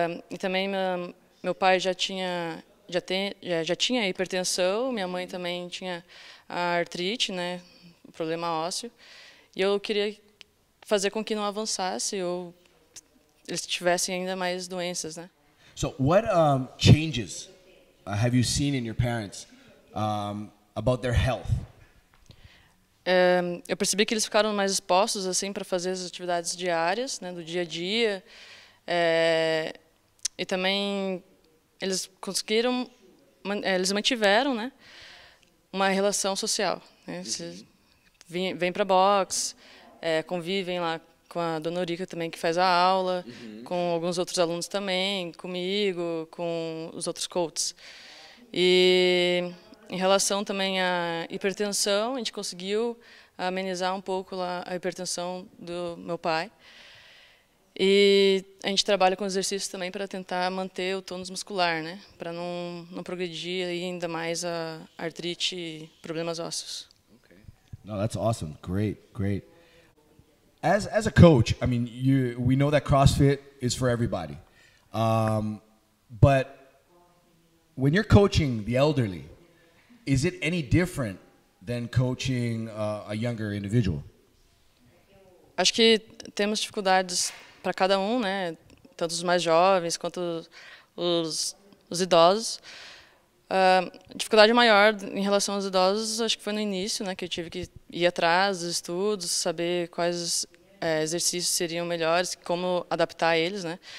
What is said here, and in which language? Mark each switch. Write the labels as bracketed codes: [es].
[pt] E também meu pai já tinha hipertensão, minha mãe também tinha a artrite, né, o problema ósseo. E eu queria fazer com que não avançasse ou eles tivessem ainda mais doenças, né? [en] So, what changes have you seen in your parents about their health? [pt] Eu percebi que eles ficaram mais expostos assim para fazer as atividades diárias, né, do dia a dia, e também eles conseguiram, eles mantiveram, né, uma relação social, né? Vêm para box, convivem lá com a Dona Eurica também, que faz a aula, com alguns outros alunos também, comigo, com os outros coaches. E em relação também à hipertensão, a gente conseguiu amenizar um pouco lá a hipertensão do meu pai. E a gente trabalha com exercícios também para tentar manter o tônus muscular, né? Para não progredir ainda mais a artrite e problemas ósseos. [en] Okay. No, that's awesome. Great, great. As a coach, I mean, we know that CrossFit is for everybody. But when you're coaching the elderly, is it any different than coaching a younger individual? [pt] Acho que temos dificuldades para cada um, né? Tanto os mais jovens quanto os idosos. A dificuldade maior em relação aos idosos, acho que foi no início, né? Que eu tive que ir atrás dos estudos, saber quais exercícios seriam melhores, como adaptar eles, né?